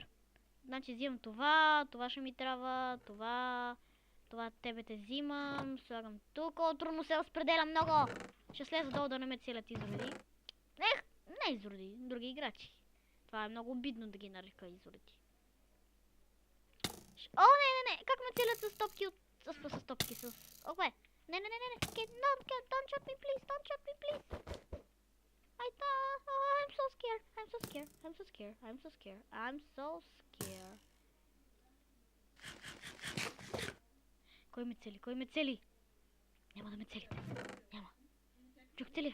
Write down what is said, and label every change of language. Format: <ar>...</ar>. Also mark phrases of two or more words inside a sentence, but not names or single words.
<bg>Значи взимам това ще ми трябва, това тебе те взимам, слагам тук. О, трудно се разпределя много! Ще слеза долу да не ме целят изроди. Не изроди, други играчи. Това е много обидно да ги нарека изроди. О, не! Как ме целят с топки от... С топки, с... Окей. Не.</bg> <en>Don't shoot me, please. I'm so scared.</en> <bg>Кой ме цели? Няма да ме целите. Няма. Чук цели.</bg>